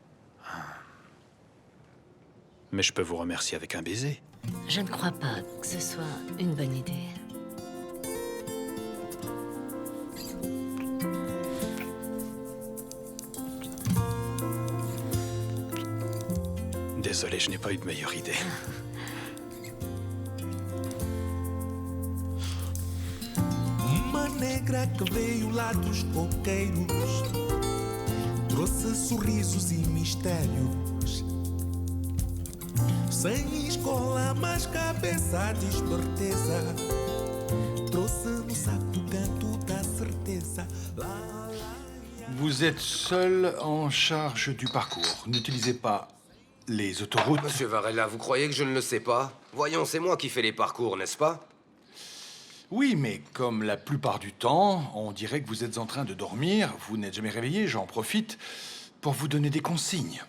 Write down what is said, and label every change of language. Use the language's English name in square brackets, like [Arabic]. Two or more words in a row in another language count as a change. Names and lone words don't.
[French] Mais je peux vous remercier avec un baiser. Je ne crois pas que ce soit une bonne idée. Désolé, je n'ai pas eu de meilleure idée. [Portuguese] Uma negra que veio lá dos coqueiros trouxe sorrisos e mistérios. Sem escola, mas cabeça de esperteza. Trouxe no saco do canto da certeza. [French] Vous êtes seul en charge du parcours. N'utilisez pas les autoroutes. Monsieur Varela, vous croyez que je ne le sais pas? Voyons, c'est moi qui fais les parcours, n'est-ce pas? Oui, mais comme la plupart du temps, on dirait que vous êtes en train de dormir, vous n'êtes jamais réveillé, j'en profite pour vous donner des consignes.